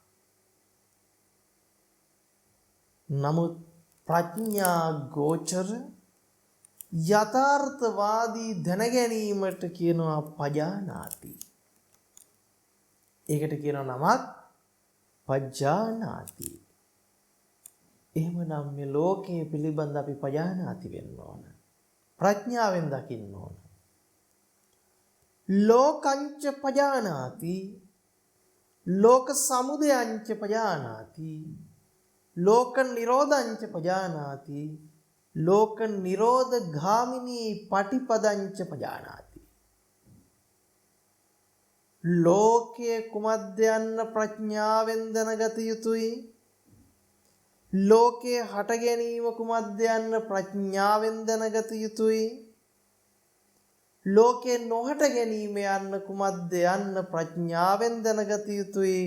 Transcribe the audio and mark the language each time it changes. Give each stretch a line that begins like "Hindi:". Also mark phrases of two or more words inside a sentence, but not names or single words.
Sinhala: නමුත් ප්‍රඥා ගෝචර යථාර්ථවාදී දැන ගැනීමට කියනවා පජානාති. ඒකට කියනවා නමක් පජානාති. එහෙමනම් මේ ලෝකයේ පිළිබඳ අපි පජානාති වෙන්න ඕන. ප්‍රඥාවෙන් දකින්න ඕන.
Pali: ලෝකංච පජානාති ලෝක සමුදයංච පජානාති ලෝක නිරෝධංච පජානාති ලෝක නිරෝධ ගාමිනී පටිපදංච පජානාති.
Sinhala: ලෝකයේ කුමද්ද යන්න ප්‍රඥාවෙන් දැනගත යුතුයි. ලෝකයේ හට ගැනීම කුමද්ද යන්න ප්‍රඥාවෙන් දැනගත යුතුයි. ලෝකේ නොහට ගැනීම යන්න කුමද්ද යන්න ප්‍රඥාවෙන් දැනගත යුතුයි.